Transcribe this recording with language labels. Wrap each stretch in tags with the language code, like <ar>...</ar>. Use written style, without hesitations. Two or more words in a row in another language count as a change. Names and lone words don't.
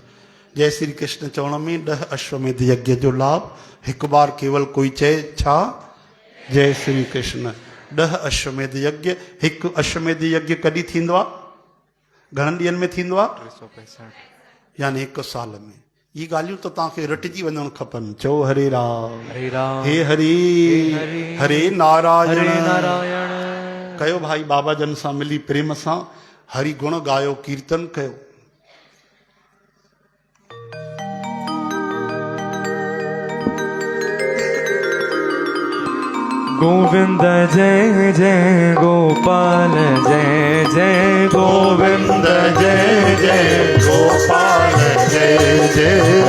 <sd>जय श्री कृष्ण चवण में 10 अश्वमेध यज्ञ जो लाभ। एक बार केवल कोई चए छा जय श्री कृष्ण। 10 अश्वमेध यज्ञ। एक अश्वमेध यज्ञ कॾहिं थींदो आहे? घणनि ॾींहंनि में थींदो आहे? 365 यानी 1 साल में। ये ॻाल्हियूं त तव्हांखे रटिजी वञणु खपनि। चओ हरे राम हरे राम हे हरि हरे नारायण हरे नारायण। कयो भाई बाबा जन सां मिली प्रेम सां हरि गुण गायो कीर्तन कयो।</sd> <hi>गोविंद जय जय गोपाल जय जय गोविंद जय जय गोपाल जय जय</hi>